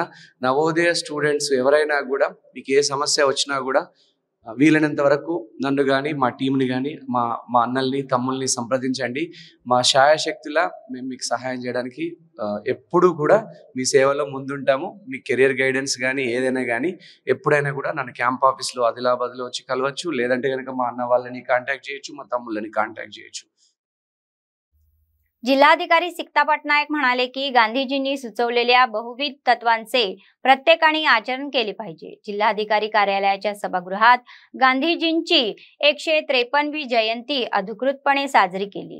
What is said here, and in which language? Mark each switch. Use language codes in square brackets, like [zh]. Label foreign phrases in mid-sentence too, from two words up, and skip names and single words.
[te] నవోదయ స్టూడెంట్స్ ఎవరైనా కూడా మీకు ఏ సమస్య వచ్చినా కూడా వీలైనంత వరకు నన్ను కానీ, మా టీంని కానీ, మా అన్నల్ని, తమ్ముల్ని సంప్రదించండి. మా శాయశక్తులా మేము మీకు సహాయం చేయడానికి ఎప్పుడూ కూడా మీ సేవలో ముందుంటాము. మీ కెరియర్ గైడెన్స్ కానీ ఏదైనా కానీ ఎప్పుడైనా కూడా నన్ను క్యాంప్ ఆఫీస్లో ఆదిలాబాద్లో వచ్చి కలవచ్చు. లేదంటే కనుక మా अन्न వాళ్ళని కాంటాక్ట్ చేయొచ్చు, మా తమ్ముళ్ళని కాంటాక్ట్ చేయొచ్చు. [mr] जिल्हाधिकारी सिक्ता पटनायक म्हणाले की गांधीजींनी सुचवलेल्या बहुविध तत्वांचे प्रत्येकाने आचरण केले पाहिजे. जिल्हाधिकारी कार्यालयाच्या सभागृहात गांधीजींची 153वी जयंती अधिकृतपणे साजरी केली.